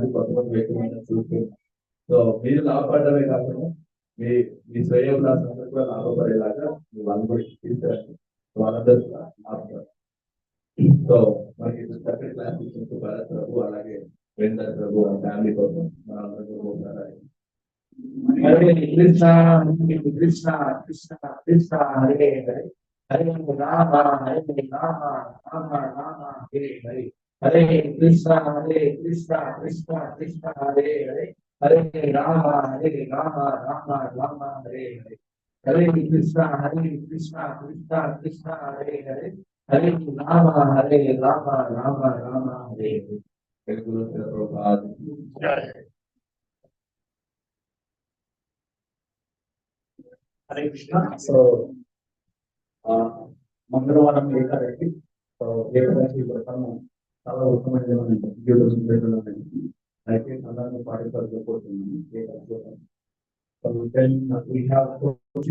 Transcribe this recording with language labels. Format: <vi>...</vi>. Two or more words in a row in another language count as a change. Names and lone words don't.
<te>కొత్త వ్యక్తులు చూస్తే సో మీరు లాభపడమే కాకుండా మీ స్వయం అందరూ కూడా లాభపడేలాగా మీ వాళ్ళు కూడా తీసుకురండి. వాళ్ళందరూ కూడా లాభపడతారు. సో మనకి చక్కటి క్లాస్ ఇచ్చిన భరత్ ప్రభు అలాగే వేందర్ ప్రభు ఫ్యామిలీ కోసం మనందరూ Hare Krishna, Krishna Krishna Krishna, Hare Hare, Hare Rama, Hare Rama, Rama Rama, Hare Hare. Hare Krishna, Krishna Krishna, Hare Hare, Hare Rama, Rama Rama, Hare Hare. Hare Krishna, Krishna Krishna, Hare Hare, Hare Rama, Rama Rama, Hare Hare. Guru Prabhupada. Hare Krishna. So, మంగళవారం ఏకాదశి. సో ఏకాదశి వ్రతము చాలా ఉత్తమమైన అయితే అందరినీ పాటించకపోతున్నాను ఏకాదశి వ్రతం.</te> <en>So then we have</en>